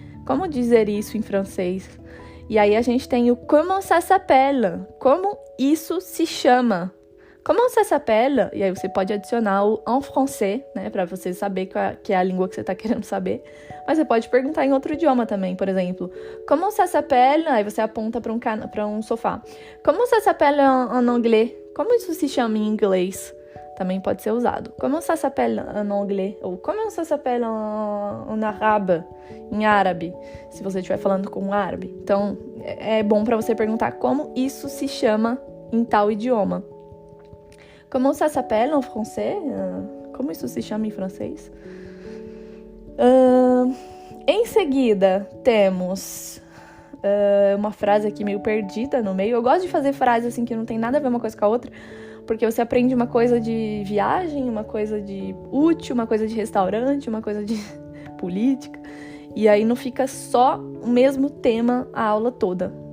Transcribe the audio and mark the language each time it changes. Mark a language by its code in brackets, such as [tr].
[pt] Como dizer isso em francês? E aí, a gente tem o [fr] comment ça s'appelle? [pt] Como isso se chama? [fr] Comment ça s'appelle? [pt] E aí, você pode adicionar o en français, né? Pra você saber que é a língua que você tá querendo saber. Mas você pode perguntar em outro idioma também, por exemplo. [fr] Comment ça s'appelle? [pt] Aí você aponta para um sofá. [fr] Comment ça s'appelle en anglais? [pt] Como isso se chama em inglês? Também pode ser usado. [fr] Comment ça s'appelle en anglais? Ou comment ça s'appelle en arabe? [pt] Em árabe, se você estiver falando com um árabe. Então, é bom para você perguntar como isso se chama em tal idioma. [fr] Comment ça s'appelle en français? [pt] Como isso se chama em francês? Em seguida, temos uma frase aqui meio perdida no meio. Eu gosto de fazer frases assim que não tem nada a ver uma coisa com a outra, porque você aprende uma coisa de viagem, uma coisa de útil, uma coisa de restaurante, uma coisa de política, e aí não fica só o mesmo tema a aula toda.